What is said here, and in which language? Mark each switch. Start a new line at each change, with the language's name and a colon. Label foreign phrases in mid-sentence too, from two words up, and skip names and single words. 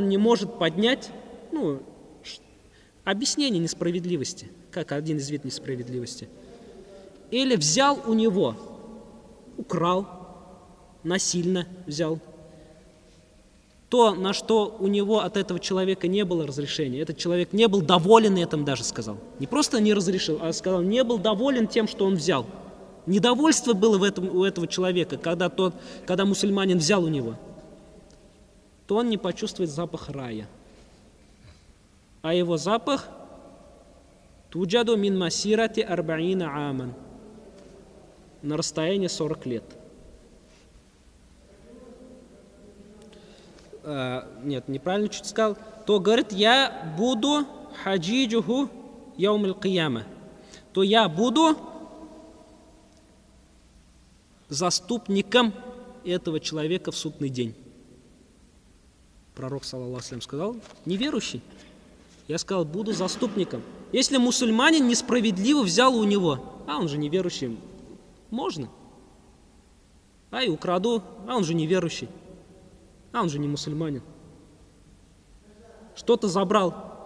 Russian: он не может поднять, объяснение несправедливости, как один из видов несправедливости, или взял у него, украл, насильно взял, то, на что у него от этого человека не было разрешения, этот человек не был доволен этим, даже сказал. Не просто не разрешил, а сказал, не был доволен тем, что он взял. Недовольство было у этого человека, когда мусульманин взял у него, то он не почувствует запах рая. А его запах
Arabic: توجد من مسيرة أربعين عاما,
Russian: на расстоянии 40 лет. Нет, неправильно чуть сказал. То говорит, я буду
Arabic: حجيجه يوم القيامة,
Russian: то я буду заступником этого человека в судный день. Пророк,
Arabic: صلى الله عليه وسلم,
Russian: сказал, неверующий. Я сказал, буду заступником. Если мусульманин несправедливо взял у него, он же неверующий, можно. И украду, он же неверующий, он же не мусульманин. Что-то забрал.